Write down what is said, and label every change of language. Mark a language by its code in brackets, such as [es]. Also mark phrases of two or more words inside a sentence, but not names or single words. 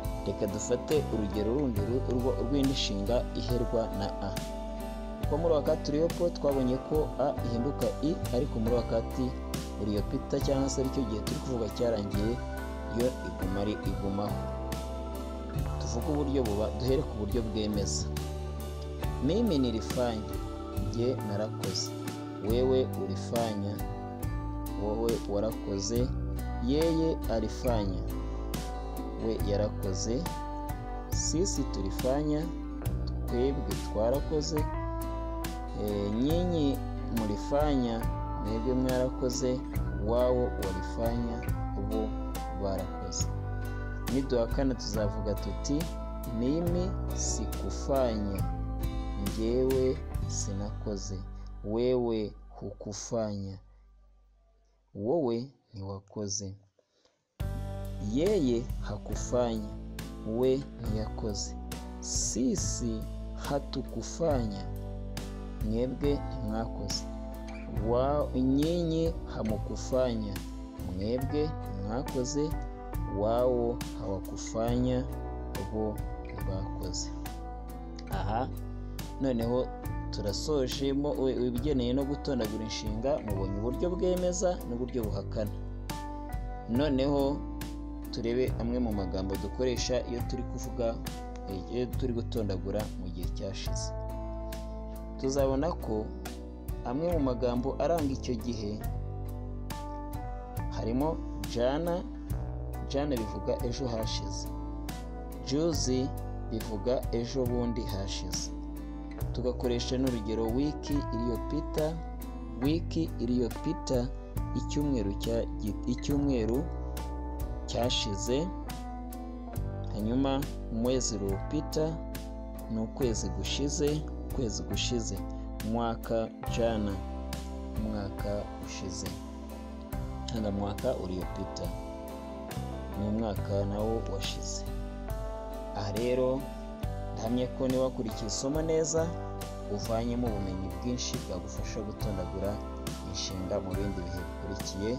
[rw] Reka dufate urugero rundi rw'indi nshinga iherwa na a. Uko muri wakati turiho ko twabonye ko a ihinduka i, ariko muri [sw] wakati uriyo pita [rw] cyangwa se aricyo gihe turi kuvuga cyarangiye yo igumaho. Tuvuge uburyo duhere ku buryo bwemeza. [sw] Mimi nilifanya, [rw] njye narakoze. [sw] Wewe ulifanya, [rw] wowe warakoze. [sw] Yeye alifanya, [rw] we yarakoze. [sw] Sisi tulifanya, [rw] twebwe twarakoze. [sw] Nyinyi mulifanya, [rw] mwebwe mwarakoze. [sw] Wao walifanya, [rw] bo barakoze. Niduhakana tuzavuga tuti [sw] mimi sikufanya, [rw] njyewe sinakoze. [sw] Wewe hukufanya, [rw] wowe ntiwakoze. [sw] Yeye hakufanya, [rw] we ntiyakoze. [sw] Sisi hatukufanya, [rw] mwebwe ntimwakoze. [sw] Nyinyi hamukufanya, [rw] mwebwe ntimwakoze. [sw] Wao hawakufanya, [rw] bo ntibakoze. Aha noneho turasojemo ibigeneye no gutondagura inshinga. Mubonye uburyo bwemeza n'uburyo buhakana. Noneho turebe amwe mu magambo dukoresha iyo turi kuvuga, iyo turi gutondagura mu gihe cyashize. Tuzabona ko amwe mu magambo aranga icyo gihe harimo jana. Jana bivuga ejo hashize. Juzi bivuga ejo bundi hashize. Tugakoresha n'urugero [sw] wiki iliyopita. Wiki iliyopita, [rw] icyumweru cyashize. Hanyuma [sw] mwezi uliopita [rw] ni ukwezi gushize. Ukwezi gushize. [sw] Mwaka jana, [rw] umwaka ushize. Hanga [sw] mwaka uliopita [rw] ni umwaka nawo washize. Aha rero ndahamya ko niba wakurikiye isomo neza uvanyemo ubumenyi bwinshi bwagufasha gutondagura inshinga mu bindi bihe bikurikiye.